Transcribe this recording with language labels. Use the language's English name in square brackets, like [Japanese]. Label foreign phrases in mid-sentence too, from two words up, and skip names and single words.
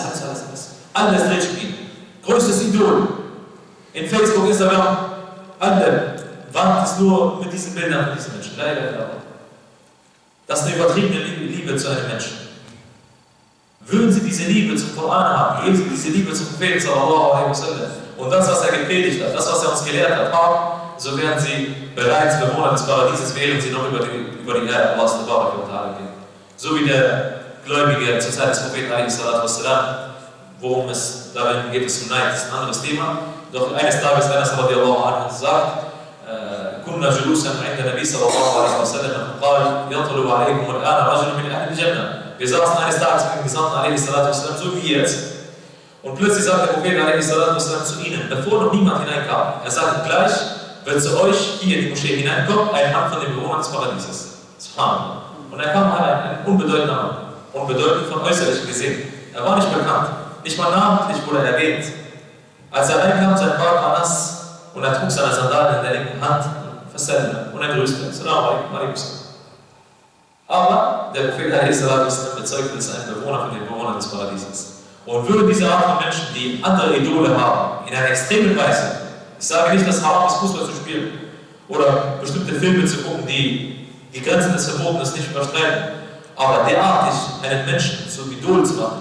[German] Alles dreht sich um ihn. Größtes Idol. In Facebook, Instagram, alle. Wand ist nur mit diesen Bildern von diesen Menschen. Das ist eine übertriebene Liebe zu einem Menschen. Würden sie diese Liebe zum Koran haben, würden sie diese Liebe zum Propheten [Arabic] صلى الله عليه وسلم [German] und das, was er gepredigt hat, das, was er uns gelehrt hat, haben, so werden sie bereits Bewohner des Paradieses, während sie noch über die Erde Allahs [Arabic] تبارك وتعالى [German] gehen. So wie der Gläubige zur Zeit des Propheten [Arabic] عليه الصلاة والسلام, [German] worum es darin geht, es um Neid, das ist ein anderes Thema. Doch eines Tages [Arabic] Anas رضي الله عنه sagt, كنا جلوسا عند النبي صلى الله عليه وسلم فقال يطلب عليكم الآن رجل من أهل الجنة. [German] Wir saßen eines Tages mit dem Gesandten [Arabic] عليه الصلاة والسلام, [German] so wie jetzt. Und plötzlich sagt der Prophet [Arabic] عليه الصلاة والسلام [German] zu ihnen, bevor noch niemand hineinkam, er sagt gleich, wird zu euch hier in die Moschee hineinkommen, ein Mann von den Bewohnern des Paradieses. Subhanallah. Und er kam ein unbedeutender Mann, unbedeutend von äußerlich gesehen. Er war nicht bekannt, nicht mal namentlich wurde er erwähnt. Als er reinkam, sein Bart war nass und er trug seine Sandalen in der linken Hand und er grüßte. [Arabic] السلام عليكم. [German] Aber der Prophet bezeugt, es ein Bewohner von den Bewohnern des Paradieses. Und würden diese Art von Menschen, die andere Idole haben, in einer extremen Weise, ich sage nicht, dass haram ist, Fußball zu spielen oder bestimmte Filme zu gucken, die die Grenzen des Verbotenen nicht überstreiten, aber derartig einen Menschen zur Idol zu machen.